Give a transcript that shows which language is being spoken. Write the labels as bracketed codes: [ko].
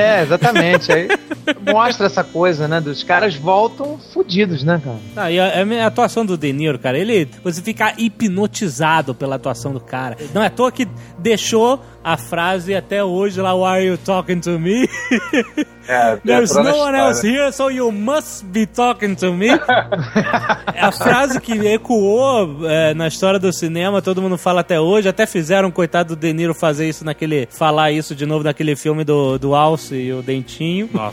[pt] É, exatamente. Aí mostra essa coisa, né? Dos caras voltam fodidos, né, cara? Ah, e a atuação do De Niro, cara, ele... Você fica hipnotizado pela atuação do cara. Não é à toa que deixou a frase até hoje lá, [en] "Why are you talking to me?" "There's no one else here, so you must be talking to me." [pt] A frase que ecoou na história do cinema, todo mundo fala até hoje. Até fizeram, coitado do De Niro, fazer isso naquele... falar isso de novo naquele filme do Alce e o Dentinho.